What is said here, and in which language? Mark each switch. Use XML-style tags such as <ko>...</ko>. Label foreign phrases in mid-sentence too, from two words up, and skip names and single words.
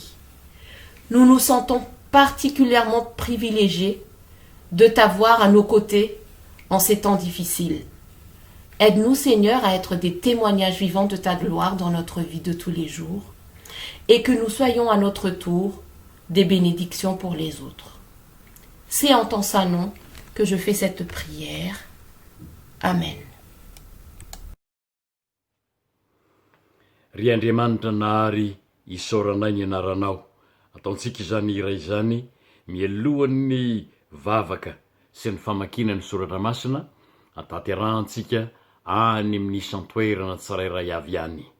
<fr>Nous nous sentons particulièrement privilégiés de t'avoir à nos côtés en ces temps difficiles. Aide-nous Seigneur à être des témoignages vivants de ta gloire dans notre vie de tous les jours et que nous soyons à notre tour des bénédictions pour les autres. C'est en ton saint nom que je fais cette prière. Amen.</fr> <mg>Ry Andriamanitra nahary isaoranay ny anaranao, ataontsika izany iray izany mielohan'ny vavaka sy ny famakiana ny soratra masina, ataterahantsika any amin'ny isan-toerana tsirairay avy any.</mg>